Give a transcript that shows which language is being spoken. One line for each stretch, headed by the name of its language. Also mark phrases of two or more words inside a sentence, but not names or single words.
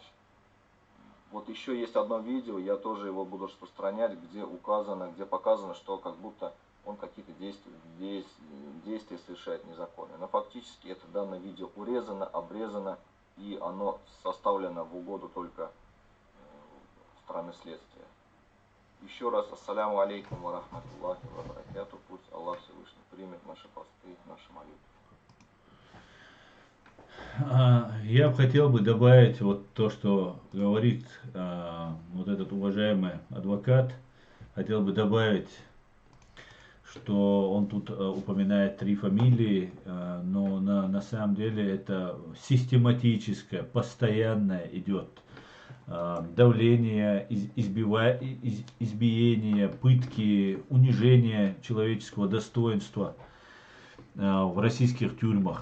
Russian: Вот еще есть одно видео, я тоже его буду распространять, где показано, что как будто он какие-то действия совершает незаконные. Но фактически это данное видео урезано, обрезано, и оно составлено в угоду только стороны следствия. Еще раз,
Arabic: السلام عليكم ورحمة الله وبركاته.
Russian: Пусть Аллах Всевышний примет наши посты, наши молитвы. Я бы хотел добавить то, что говорит этот уважаемый адвокат. Хотел бы добавить, что он тут упоминает 3 фамилии, но на самом деле это систематическое, постоянное идет давление, избиение, пытки, унижение человеческого достоинства в российских тюрьмах.